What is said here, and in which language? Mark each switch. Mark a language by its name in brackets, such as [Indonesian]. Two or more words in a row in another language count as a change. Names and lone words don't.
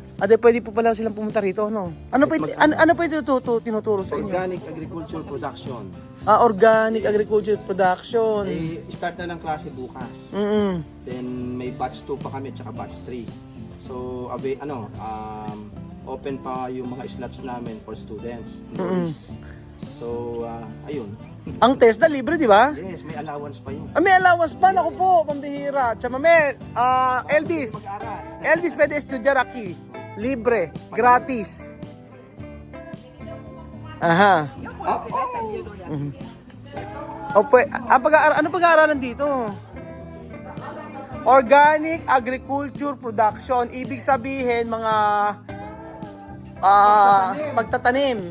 [Filipino] Pwede po pala silang pumunta rito, no? Ano po yung tinuturo sa inyo? [English] Organic Agriculture Production. Organic Agriculture Production. [Filipino] Start na ng klase bukas. Then may batch 2 pa kami at saka batch 3. So, open pa yung mga slots namin [English] for students. [Filipino] So, ayun. Ang TESDA libre, di ba? Yes, may allowance pa yun. May allowance pa, naku po, pambihira. Tsaka Elvis. Mag-aaral. [Spanish] Elvis pwede estudyar aquí. Libre, gratis. [Filipino] Aha. Ano pag-aaralan dito? [English] Organic Agriculture Production. [Filipino] Ibig sabihin, mga pagtatanim.